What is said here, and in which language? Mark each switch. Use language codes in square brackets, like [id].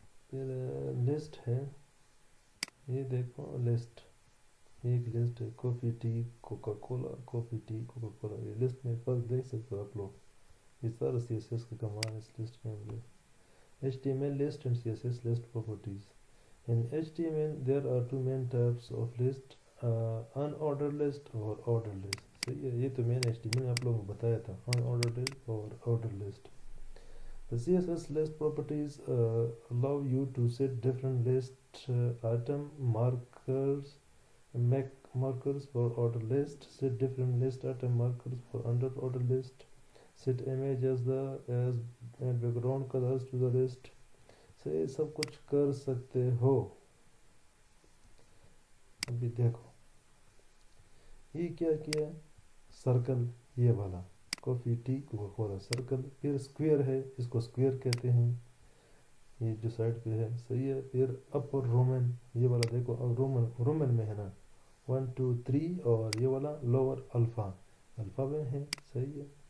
[ur] پھر لسٹ ہے, یہ دیکھو لسٹ, ایک لسٹ ہے کافی ٹی کوکا کولا, کافی ٹی کوکا کولا. یہ لسٹ میں فرق دیکھ سکتے ہو آپ لوگ. یہ سارا سی ایس ایس کا کمال اس لسٹ کے اندر. [en] HTML list and CSS list properties. In HTML there are two main types of list, unordered list اور ordered list. [ur] صحیح ہے, یہ تو میں نے HTML آپ لوگوں کو بتایا تھا, unordered list اور ordered list. [en] The CSS list properties allow you to set different list item markers, make markers for ordered list, set different list item markers for under ordered list, set image as background colors to the list, [ur] سے سب کچھ کر سکتے ہو. ابھی دیکھو یہ کیا کیا circle, یہ والا کافی ٹی کوکا کولا سرکل. پھر اسکوئر ہے، اس کو اسکوئر کہتے ہیں، یہ جو سائڈ پہ ہے صحیح ہے. پھر اپر رومن، یہ والا دیکھو اب رومن میں ہے نا 1 2 3، اور یہ والا لوور الفا میں ہے صحیح ہے.